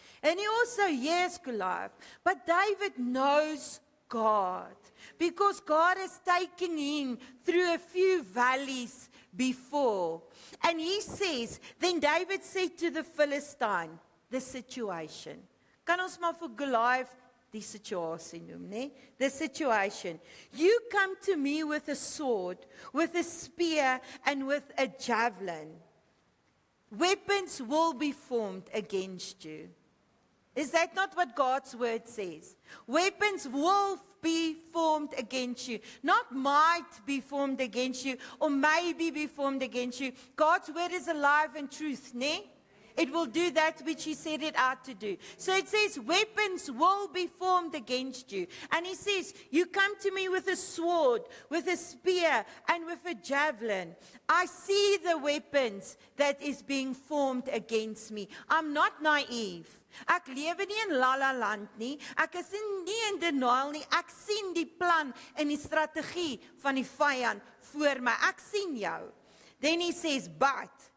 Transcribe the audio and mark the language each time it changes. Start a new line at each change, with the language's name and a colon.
English: And he also hears Goliath. But David knows God. Because God has taken him through a few valleys before. And he says, then David said to the Philistine, the situation.
Afrikaans: Kan ons maar vir Goliath die situasie noem, nee?
English: The situation. You come to me with a sword, with a spear, and with a javelin. Weapons will be formed against you. Is that not what God's word says? Weapons will be formed against you. Not might be formed against you, or maybe be formed against you. God's word is alive and truth, nee? It will do that which he set it out to do. So it says, weapons will be formed against you. And he says, you come to me with a sword, with a spear, and with a javelin. I see the weapons that is being formed against me. I'm not naive.
Afrikaans: Ek lewe nie in La La Land nie. Ek is nie in denial nie. Ek sien die plan en die strategie van die vyand voor my. Ek sien jou.
English: Then he says, but